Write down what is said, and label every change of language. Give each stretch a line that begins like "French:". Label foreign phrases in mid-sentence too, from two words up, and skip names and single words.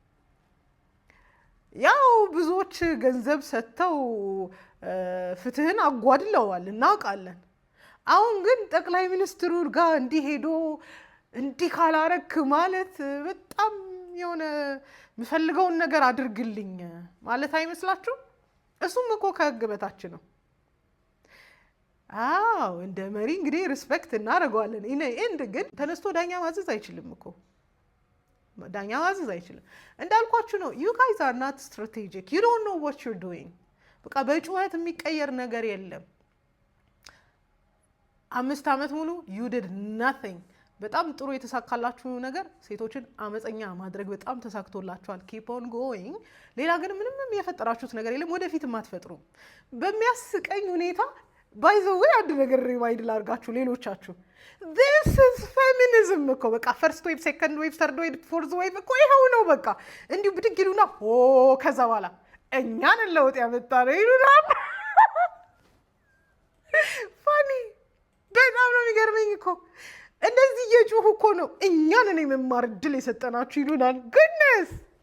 Amharic: ያው ብዙዎች ገንዘብ ሰጥተው ፍትህን አጓድለዋል እናውቃለን። አሁን ግን ጠቅላይ ሚኒስትሩ ጋር እንዲህ ሄዶ እንዲህ ካላረክ ማለት በጣም የሆነ የምፈልገውን ነገር አድርግልኝ ማለት አይመስላችሁ? እሱም እኮ ከህግ በታች ነው። አዎ እንደ መሪ እንግዲህ ሪስፔክት እናደርገዋለን። ኢንድ ግን ተነስቶ ዳኛ ማዘዝ አይችልም እኮ ዳኛ ማዘዝ አይችልም። እንዳልኳችሁ ነው።
English: you guys are not strategic, you don't know what you're doing።
Amharic: በቃ በጩኸት የሚቀየር ነገር የለም። 5 ዓመት ሙሉ
English: you did nothing።
Amharic: በጣም ጥሩ የተሳካላችሁ ነገር ሴቶችን አመፀኛ ማድረግ በጣም ተሳክቶላችኋል።
English: keep on going።
Amharic: ሌላ ግን ምንም የፈጠራችሁት ነገር የለም፣ ወደፊትም አትፈጥሩም። በሚያስቀኝ ሁኔታ
English: by the way
Amharic: አንድ ነገር ሪማይንድ ላድርጋችሁ ሌሎቻችሁ፣
English: this is feminism
Amharic: እኮ በቃ
English: first wave, second wave, third wave, fourth wave
Amharic: እኮ ይኸው ነው። በቃ እንዲሁ ብድግ ይሉና ከዛ በኋላ እኛን ለውጥ ያመጣ ነው ይሉናል። ፋኒ በጣም ነው የሚገርመኝ እኮ እንደዚህ እየጮሁ እኮ ነው እኛን እኔ መማር እድል የሰጠናችሁ ይሉናል። ግድነስ